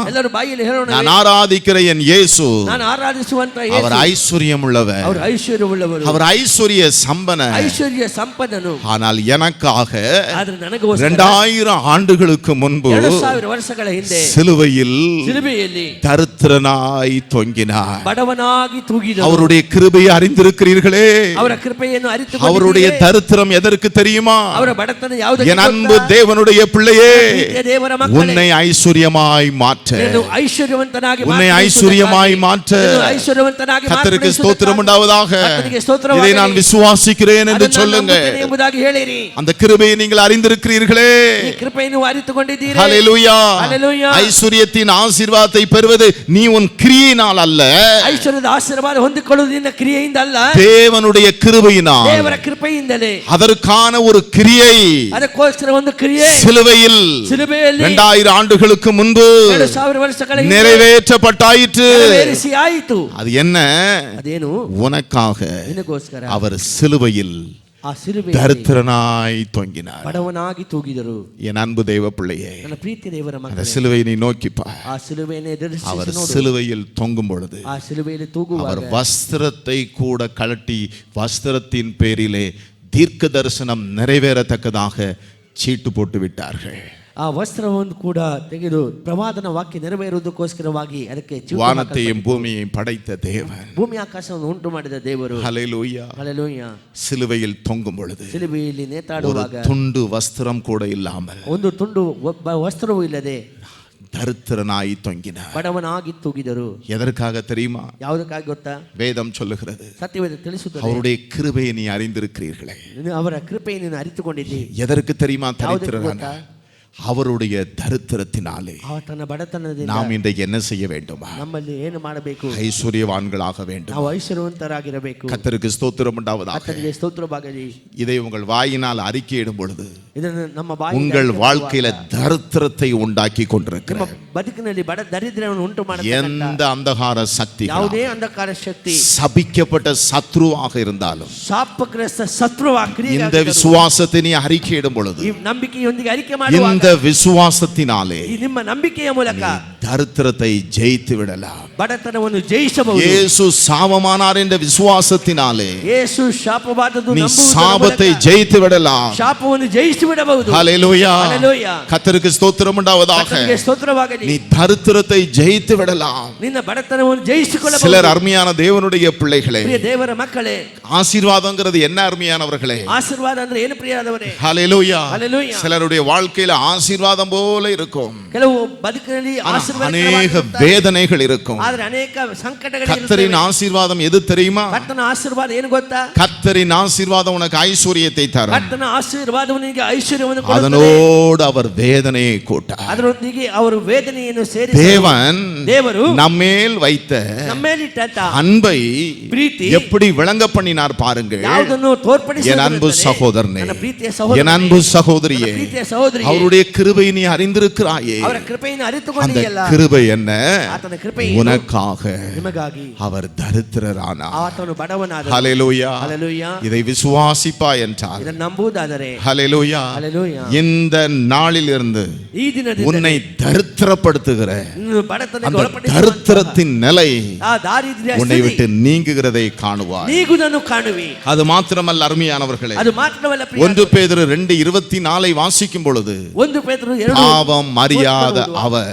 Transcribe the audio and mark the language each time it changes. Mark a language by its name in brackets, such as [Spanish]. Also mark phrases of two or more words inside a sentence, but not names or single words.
[Kannada] ಎಲ್ಲರೂ ಬಾಯಲ್ಲಿ ಹೇಳೋಣ. [Tamil] நான் ஆராதிக்கிற என் இயேசு, [Kannada] ನಾನು ಆರಾಧಿಸುವಂತ [Tamil] அவர் [Kannada] ಯೇಸು [Tamil] ஐஸ்வர்யம் உள்ளவர், [Kannada] ಅವರು ಐಶ್ವರ್ಯವುಳ್ಳವರು, [Tamil] அவர் ஐஸ்வர்ய சம்பன. [Kannada] ಐಶ್ವರ್ಯ ಸಂಪನ್ನನು. [Tamil] ஆனால் எனக்காக [Kannada] ಆದ್ರೆ ನನಗೋಸ್ಕರ [Tamil] 2000 ஆண்டுகளுக்கு முன்பு [Kannada] 2000 ವರ್ಷಗಳ ಹಿಂದೆ [Tamil] சிலுவையில் [Kannada] ಶಿಲುಬೆಯಲ್ಲಿ [Tamil] தரித்திரனாய் தொங்கினார். [Kannada] ಬಡವನಾಗಿ ತೂಗಿದನು. [Tamil] அவருடைய கிருபையை அறிந்திருக்கிறீர்களே. [Kannada] ಅವರ ಕೃಪೆಯನ್ನು [Tamil] அவருடைய [Kannada] ಅರಿತುಕೊಂಡಿದ್ದೀರೇ. [Tamil] தரித்திரம் எதற்கு தெரியுமா? [Kannada] ಅವರ ಬಡತನ ಯಾವುದಕ್ಕೆ [Tamil] என் அன்பு [Kannada] ಗೊತ್ತಾ? [Tamil] தேவனுடைய பிள்ளையே, [Kannada] ಪ್ರೀತಿಯ ದೇವರ ಮಕ್ಕಳೇ, [Tamil] உன்னை ஐஸ்வர்யமாய் மாற்ற, [Kannada] ನೀನು ಐಶ್ವರ್ಯವಂತನಾಗಿ [Tamil] உன்னை ஐஸ்வர்யமாய் மாற்ற [Kannada] ಐಶ್ವರ್ಯವಂತನಾಗಿ [Tamil] கர்த்தருக்கு ஸ்தோத்திரம் உண்டாவதாக. [Kannada] ಕರ್ತನಿಗೆ ಸ್ತೋತ್ರವಾಗಲಿ. [Tamil] இதை நான் விசுவாசிக்கிறேன் என்று [Kannada] ಅದನ್ನು [Tamil] சொல்லுங்க. [Kannada] ನಂಬುತ್ತೇನೆ ಎಂಬುದಾಗಿ ಹೇಳಿರಿ. [Tamil] அந்த கிருபையை நீங்கள் அறிந்திருக்கிறீர்களே. [Kannada] ಈ ಕೃಪೆಯನ್ನು ಅರಿತುಕೊಂಡಿದ್ದೀರಿ. [Tamil] ஹalleluya. ஹalleluya. ஐஸ்வர்யத்தின் ஆசீர்வாதத்தை பெறுவது நீ உன் கிரியையினால் அல்ல, [Kannada] ಐಶ್ವರ್ಯದ ಆಶೀರ್ವಾದ ಹೊಂದಿಕೊಳ್ಳುವುದು ನಿನ್ನ ಕ್ರಿಯೆಯಿಂದ ಅಲ್ಲ, [Tamil] தேவனுடைய கிருபையினால். [Kannada] ದೇವರ ಕೃಪೆಯಿಂದಲೇ. [Tamil] அதற்கான ஒரு கிரியை [Kannada] ಅದಕ್ಕೋಸ್ಕರ ಒಂದು ಕ್ರಿಯೆ [Tamil] சிலுவையில் [Kannada] ಶಿಲುಬೆಯಲ್ಲಿ [Tamil] 2000 ஆண்டுகளுக்கு முன்பு [Kannada] 2000 ವರ್ಷಗಳ ಹಿಂದೆ [Tamil] நிறைவேற்றப்பட்டாயிற்று. [Kannada] ನೆರವೇರಿಸಿ ಆಯಿತು. [Tamil] அது என்ன? [Kannada] ಅದೇನು? [Tamil] உனக்காக [Kannada] ನಿನಗೋಸ್ಕರ [Tamil] அவர் சிலுவையில் [Kannada] ಆ ಶಿಲುಬೆಯಲ್ಲಿ [Tamil] தரித்திரனாய் தொங்கினார். [Kannada] ಬಡವನಾಗಿ ತೂಗಿದರು. [Tamil] என் அன்பு தேவ பிள்ளையே, [Kannada] ನನ್ನ ಪ್ರೀತಿ ದೇವರ [Tamil] அந்த [Kannada] ಮಕ್ಕಳೇ, [Tamil] சிலுவையை நீ நோக்கிப்பா. [Kannada] ಆ ಶಿಲುಬೆಯನ್ನು ಎದುರಿಸಿ [Tamil] அவர் [Kannada] ನೋಡು. [Tamil] சிலுவையில் தொங்கும் பொழுது [Kannada] ಆ ಶಿಲುಬೆಯಲ್ಲಿ [Tamil] அவர் [Kannada] ತೂಗುವಾಗ [Tamil] வஸ்திரத்தை கூட கழட்டி வஸ்திரத்தின் பேரிலே தீர்க்க தரிசனம் நிறைவேறத்தக்கதாக சீட்டு போட்டு விட்டார்கள். [Kannada] ಆ ವಸ್ತ್ರವನ್ನು ಕೂಡ ತೆಗೆದು ಪ್ರವಾದನ ವಾಕ್ಯ ನೆರವೇರುವುದಕ್ಕೋಸ್ಕರವಾಗಿ ಅದಕ್ಕೆ ಚೀಟು [Tamil] வானத்தையும் பூமியையும் படைத்த தேவன், [Kannada] ಭೂಮಿ ಆಕಾಶವನ್ನು ಉಂಟು ಮಾಡಿದ ದೇವರು. [Tamil] ஹல்லேலூயா, [Kannada] ಹಲ್ಲೆಲೂಯಾ. [Tamil] சிலுவையில் தொங்கும் பொழுது [Kannada] ಶಿಲುಬೆಯಲ್ಲಿ [Tamil] ஒரு [Kannada] ನೇತಾಡುವಾಗ [Tamil] துண்டு வஸ்திரம் கூட இல்லாமல் [Kannada] ಒಂದು ತುಂಡು ವಸ್ತ್ರವೂ ಇಲ್ಲದೆ [Tamil] தரித்திரனாய் தொங்கினார். [Kannada] ಬಡವನಾಗಿ ತೂಗಿದರು. [Tamil] எதற்காக தெரியுமா? [Kannada] ಯಾವುದಕ್ಕಾಗಿ ಗೊತ್ತಾ? [Tamil] வேதம் சொல்லுகிறது, [Kannada] ಸತ್ಯವೇದ ತಿಳಿಸುತ್ತದೆ, [Tamil] அவருடைய கிருபையை நீ அறிந்திருக்கிறீர்களே. [Kannada] ಅವರ ಕೃಪೆಯನ್ನು ನೀನು ಅರಿತುಕೊಂಡಿದ್ದಿ. [Tamil] எதற்கு தெரியுமா [Kannada] ಯಾವುದಕ್ಕೆ [Tamil] தரித்திரனான? [Kannada] ಗೊತ್ತಾ? [Tamil] அவருடைய தரித்திரத்தினாலே [Kannada] ಆತನ ಬಡತನದಿಂದ [Tamil] நாம் இன்றைக்கு என்ன செய்ய வேண்டுமா? [Kannada] ನಮ್ಮಲ್ಲಿ ಏನು ಮಾಡಬೇಕು? [Tamil] ஐஸ்வர்யவான்களாக வேண்டும். [Kannada] ನಾವು ಐಶ್ವರ್ಯವಂತರಾಗಿರಬೇಕು. [Tamil] கர்த்தருக்கு ஸ்தோத்திரம் உண்டாவதாக. [Kannada] ಆತನಿಗೆ ಸ್ತೋತ್ರವಾಗಲಿ. [Tamil] இதை உங்கள் வாயினால் அறிக்கையிடும் பொழுது [Kannada] ಇದನ್ನು ನಮ್ಮ [Tamil] உங்கள் [Kannada] ಬಾಯಿಯಿಂದ [Tamil] வாழ்க்கையில தரித்திரத்தை உண்டாக்கி [Kannada] ನಿಮ್ಮ [Tamil] கொண்டிருக்கிற [Kannada] ಬದುಕಿನಲ್ಲಿ ಬಡ ದರಿದ್ರವನ್ನು ಉಂಟು [Tamil] எந்த அந்தகார சக்தி, [Kannada] ಯಾವುದೇ ಅಂಧಕಾರ ಶಕ್ತಿ, [Tamil] சபிக்கப்பட்ட சத்ருவாக இருந்தாலும் [Kannada] ಶಾಪಗ್ರಸ್ತ ಶತ್ರುವ [Tamil] இந்த விசுவாசத்தை நீ அறிக்கையிடும் பொழுது, [Kannada] ಈ ನಂಬಿಕೆಯೊಂದಿಗೆ ಅರಿಕೆ ಮಾಡುವಾಗ, [Tamil] இந்த விசுவாசத்தினாலே [Kannada] ಈ ನಿಮ್ಮ ನಂಬಿಕೆಯ ಮೂಲಕ [Tamil] தரித்திரத்தை ஜெயித்து விடலாம். [Kannada] ಬಡತನವನ್ನು ಜಯಿಸಬಹುದು. [Tamil] இயேசு சாபமானார் என்ற விசுவாசத்தினாலே [Kannada] ಯೇಸು ಶಾಪವಾದದ್ದು [Tamil] நீ [Kannada] ನಂಬುವುದರ [Tamil] சாபத்தை [Kannada] ಮೂಲಕ [Tamil] ஜெயித்து விடலாம். [Kannada] ಶಾಪವನ್ನು ಜಯಿಸಿ ಬಿಡಬಹುದು. [Tamil] ஹல்லேலூயா. ஹல்லேலூயா. கர்த்தருக்கு ஸ்தோத்திரம் உண்டாவதாக. [Kannada] ಕರ್ತನಿಗೆ ಸ್ತೋತ್ರವಾಗಲಿ. [Tamil] நீ தரித்திரத்தை ஜெயித்து விடலாம். [Kannada] ನಿನ್ನ ಬಡತನವನ್ನು ಜಯಿಸಿಕೊಳ್ಳಬಹುದು. [Tamil] சிலர் அருமையான தேவனுடைய பிள்ளைகளே, [Kannada] ಪ್ರಿಯ ದೇವರ ಮಕ್ಕಳೇ, [Tamil] ஆசீர்வாதங்கிறது என்ன அருமையானவர்களே? [Kannada] ಆಶೀರ್ವಾದ ಅಂದ್ರೆ ಏನು ಪ್ರಿಯರಾದವರೇ? [Tamil] ஹல்லேலூயா. ஹல்லேலூயா. சிலருடைய வாழ்க்கையில ஆசீர்வாதம் போல இருக்கும், [Kannada] ಕೆಲವು ಬದುಕಿನಲ್ಲಿ [Tamil] அநேக வேதனைகள் இருக்கும். [Kannada] ಆದ್ರೆ ಅನೇಕ ಸಂಕಟಗಳು [Tamil] கர்த்தரின் [Kannada] ಇರುತ್ತವೆ. [Tamil] ஆசீர்வாதம் எது தெரியுமா? [Kannada] ಕರ್ತನ ಆಶೀರ್ವಾದ ಏನು ಗೊತ್ತಾ? [Tamil] கர்த்தரின் ஆசீர்வாதம் உனக்கு ஐஸ்வர்யத்தை தரும். [Kannada] ಕರ್ತನ ಆಶೀರ್ವಾದವು ನಿನಗೆ ಐಶ್ವರ್ಯವನ್ನು ಕೊಡುತ್ತದೆ. [Tamil] அதனோடு அவர் வேதனையை கூட்டார். [Kannada] ಅದರೊಂದಿಗೆ ಅವರು ವೇದನೆಯನ್ನು ಸೇರಿಸಿ ದೇವರು [Tamil] நம்மேல் வைத்த [Kannada] ನಮ್ಮೇಲಿಟ್ಟ [Tamil] அன்பை [Kannada] ಪ್ರೀತಿ [Tamil] எப்படி விளங்க பண்ணினார் பாருங்கள். [Kannada] ಯಾವುದನ್ನು ತೋರ್ಪಡಿಸಿದರು. [Tamil] என் அன்பு சகோதரனே, [Kannada] ನನ್ನ ಪ್ರೀತಿಯ ಸಹೋದರನೇ, [Tamil] என் அன்பு சகோதரியே, [Kannada] ಪ್ರೀತಿಯ ಸಹೋದರಿಯೇ, [Tamil] அவருடைய கிருபை நீ அறிந்திருக்கிறாயே. [Kannada] ಅವರ ಕೃಪೆಯನ್ನು [Tamil] அந்த [Kannada] ಅರಿತುಕೊಂಡಿಯಲ್ಲ. [Tamil] கிருபை என்ன? [Kannada] ಆತನ ಕೃಪೆ [Tamil] உனக்காக [Kannada] ನಿಮಗಾಗಿ [Tamil] அவர் தரித்திரரானார். [Kannada] ಆತನು ಬಡವನಾದನು. [Tamil] ஹல்லேலூயா. [Kannada] ಹಲ್ಲೆಲೂಯಾ. [Tamil] இதை விசுவாசிப்பாய் என்றார். [Kannada] ಇದನ್ನು ನಂಬುವುದಾದರೆ [Tamil] ஹல்லேலூயா. [Kannada] ಹಲ್ಲೆಲೂಯಾ. [Tamil] இந்த நாளிலிருந்து [Kannada] ಈ ದಿನದಿಂದ [Tamil] உன்னை தரித்திரப்படுத்துகிற [Kannada] ಬಡತನಕ್ಕೆ [Tamil] அந்த [Kannada] ಒಳಪಡಿಸುವಂತಹ [Tamil] தரித்திரத்தின் நிலை [Kannada] ಆ ದಾರಿದ್ರ್ಯ [Tamil] உன்னை [Kannada] ಸ್ಥಿತಿ [Tamil] விட்டு நீங்குகிறதை காணுவாய். [Kannada] ನೀಗುವುದನ್ನು ಕಾಣುವಿ. [Tamil] அது மாத்திரமல்ல அருமையானவர்களே, [Kannada] ಅದು ಮಾತ್ರವಲ್ಲ [Tamil] 1 பேதுரு 2:24 வாசிக்கும் பொழுது [Kannada] 1 ಪೇತ್ರನು 2 [Tamil] பாவம் அறியாத அவர்,